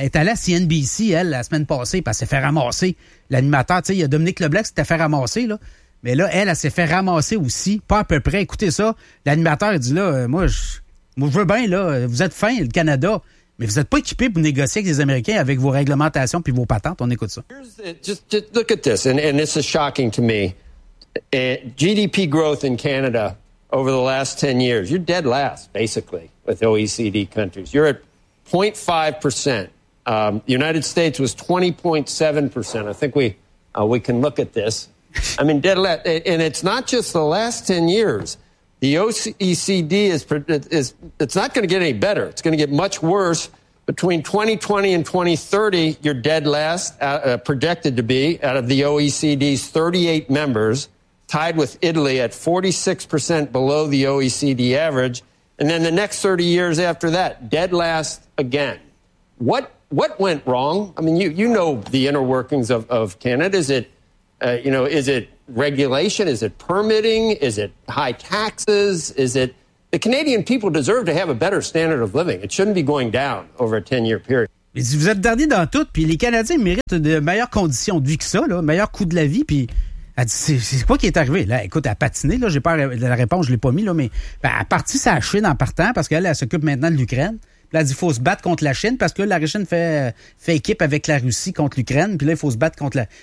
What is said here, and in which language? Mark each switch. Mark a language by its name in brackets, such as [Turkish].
[French] Elle est allée à CNBC, elle, la semaine passée, puis elle s'est fait ramasser. L'animateur, tu sais, il y a Dominique Leblanc qui s'était fait ramasser, là. Mais là, elle s'est fait ramasser aussi, pas à peu près. Écoutez ça, l'animateur, il dit là, moi, je veux bien, là, vous êtes fin, le Canada, mais vous n'êtes pas équipé pour négocier avec les Américains avec vos réglementations puis vos patentes. On écoute ça. [English] Just look at this, and this is shocking to me. GDP growth in Canada over the last 10 years, you're dead last, basically, with OECD countries. You're at 0.5%. The United States was 20.7%. I think we can look at this. I mean, dead last. And it's not just the last 10 years. The OECD is it's not going to get any better. It's going to get much worse. Between 2020 and 2030, you're dead last, projected to be, out of the OECD's 38 members, tied with Italy at 46% below the OECD average. And then the next 30 years after that, dead last again. What went wrong? I mean, you know the inner workings of Canada. Is it, is it regulation? Is it permitting? Is it high taxes? Is it the Canadian people deserve to have a better standard of living? It shouldn't be going down over a 10-year period. [French] Mais si vous êtes dernier dans tout, puis les Canadiens méritent de meilleures conditions de vie que ça, là, meilleur coût de la vie, puis elle dit, c'est quoi qui est arrivé? Là, écoute, elle a patiné, là, j'ai pas la réponse, je l'ai pas mis, là, mais ben, elle a parti sa Chine en partant parce qu'elle s'occupe maintenant de l'Ukraine. Puis là, elle dit, il faut se battre contre la Chine parce que là, la Chine fait équipe avec la Russie contre l'Ukraine. Puis là, il faut se battre contre la...